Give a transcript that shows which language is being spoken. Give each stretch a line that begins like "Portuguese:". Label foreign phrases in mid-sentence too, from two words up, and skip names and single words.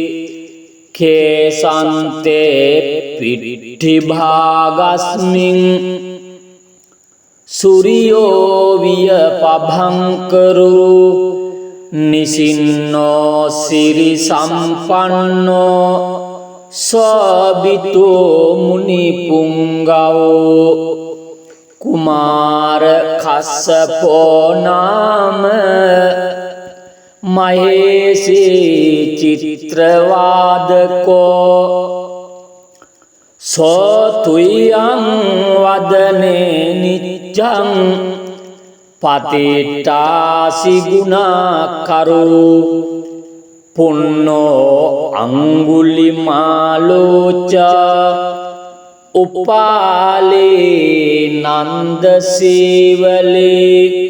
Pali: කේසන්තේ පිට්ඨි භාගස්මින් සූරියෝ විය පභංකරු නිසින්නෝ සිරි සම්පන්නෝ සබිතෝ මුනි පුංගවෝ කුමාර කස්සපෝ නාම මහේසී චිත්‍රවාදකෝ සෝතුයං වදනේ නිච්ඡං පතිට්ඨාසි ගුණාකරු පුන්නෝ අංගුලිමාලෝච උපාලේ නන්ද සීවලේ